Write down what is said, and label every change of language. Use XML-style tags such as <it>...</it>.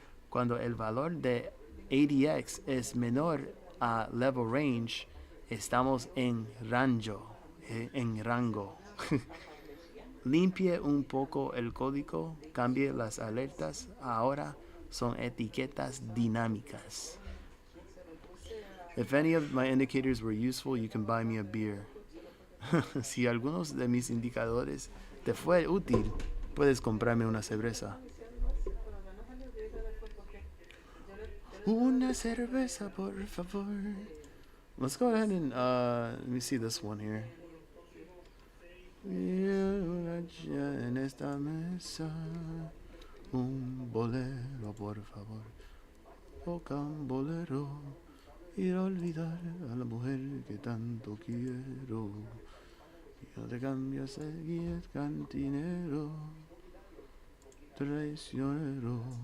<es>Cuando el valor de ADX es menor a level range, estamos en rango. Limpie un poco el código, cambie las alertas, ahora son etiquetas dinámicas.</es> <en>If any of my indicators were useful, you can buy me a beer.</en> <es>Si algunos de mis indicadores te fue útil, puedes comprarme una cerveza. Una cerveza, por favor.</es> <en>Let's go ahead and let me see this one here.</en> <es>En esta mesa, un bolero, por favor. Toca un bolero y olvidar a la mujer que tanto quiero. Y no te cambias, seguir cantinero, traicionero.</es>